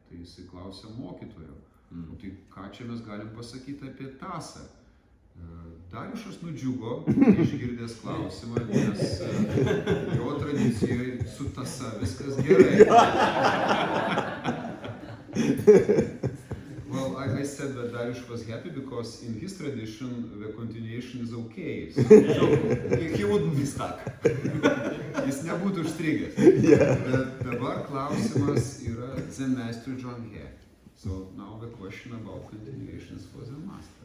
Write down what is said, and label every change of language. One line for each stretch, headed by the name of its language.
Lithuanian: Tai jisai klausė mokytojo, tai ką čia mes galim pasakyti apie tąsą? Dariušas nudžiugo, išgirdęs klausimą, nes jo tradicijoje su tąsa viskas gerai.
English: Well, I said that Dariush was happy because in his tradition the continuation is okay. So he wouldn't be stuck.
Lithuanian: Jis nebūtų užstrigęs. Bet dabar klausimas yra Zen Master John He.
English: So now the question about continuations for Zen Master.